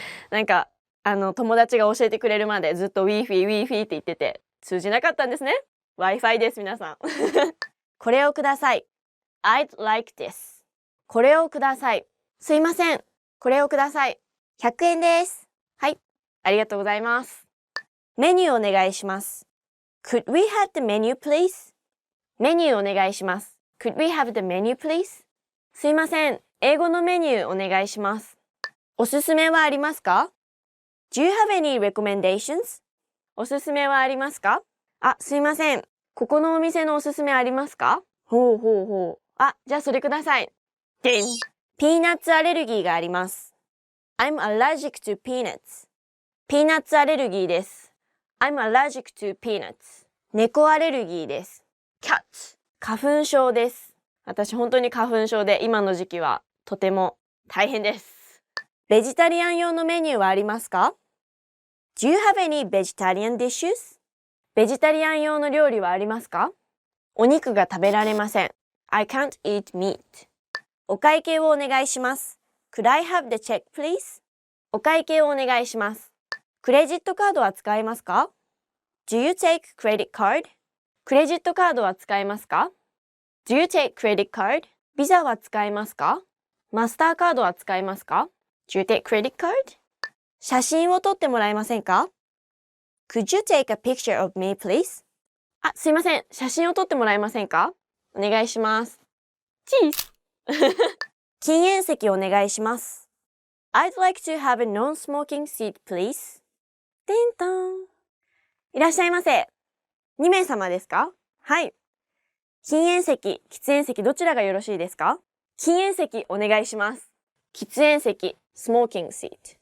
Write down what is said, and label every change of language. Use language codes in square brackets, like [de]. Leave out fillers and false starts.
[ja] なんか、友達が教えてくれるまでずっと Wi-Fi って言ってて、通じなかったんですね。 Wi-Fi です、皆さん。これをください。 [en] I'd like this. [ja] これをください。すいません。これをください。100円です。はい。ありがとうございます。メニューお願いします。 [en] Could we have the menu, please? [ja] メニューお願いします。 [en] Could we have the menu, please? [ja] すいません。英語のメニューお願いします。おすすめはありますか？ [en] Do you have any recommendations? [ja] おすすめはありますか？あ、すいません。ここのお店のおすすめありますか？ほうほうほう。あ、じゃあそれください。でん。ピーナッツアレルギーがあります。 [en] I'm allergic to peanuts. [ja] ピーナッツアレルギーです。 [en] I'm allergic to peanuts. [ja] 猫アレルギーです。 [en] Cat. [ja] 花粉症です。私本当に花粉症で今の時期はとても大変です。ベジタリアン用のメニューはありますか？ [en] Do you have any vegetarian dishes? [ja] ベジタリアン用の料理はありますか？お肉が食べられません。 [en] I can't eat meat. [ja] お会計をお願いします。 [en] Could I have the check, please? [ja] お会計をお願いします。クレジットカードは使えますか？ [en] Do you take credit card? [ja] クレジットカードは使えますか？ [en] Do you take credit card? [ja] ビザは使えますか？マスターカードは使えますか？ [en] Do you take credit card? [ja] 写真を撮ってもらえませんか？ [en] Could you take a picture of me, please? [ja] あ、すいません。写真を撮ってもらえませんか？お願いします。チーズ禁煙席お願いします。 [en] I'd like to have a non-smoking seat, please. [ja] てんたん。いらっしゃいませ。2名様ですか？はい。禁煙席、喫煙席どちらがよろしいですか？禁煙席お願いします。喫煙席、 [en] smoking seat。